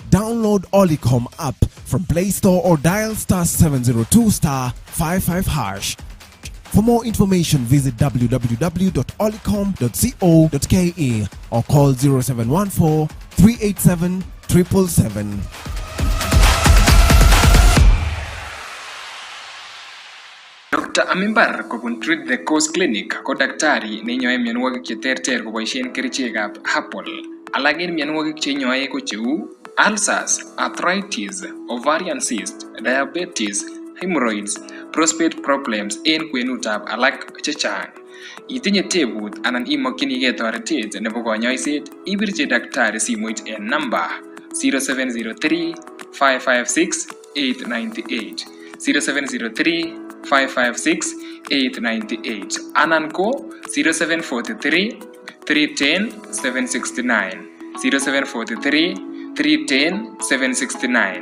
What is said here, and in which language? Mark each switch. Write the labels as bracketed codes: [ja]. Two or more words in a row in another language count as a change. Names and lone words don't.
[en] Download Olicom app from Play Store or dial *702*55#. For more information, visit www.olicom.co.ke or call 0714 387 777. Dr. [kln] Amimbar kobun Treat the Cause Clinic ko daktari neinyoe mionwogik cheterter koboisien kerichekab herbal. Alak en mionwogik cheinyoe ko cheu [en] ulcers, arthritis, ovarian cyst, diabetes, hemorrhoids, prostate problems [kln] en kwenutab alak chechang. Itinye tebut anan imokyinigei toretet nebo konyoiset, ibirchi daktari simoit en namba 0703 556 898 0703 556 898 anan ko 0743 310 769 0743 310 769.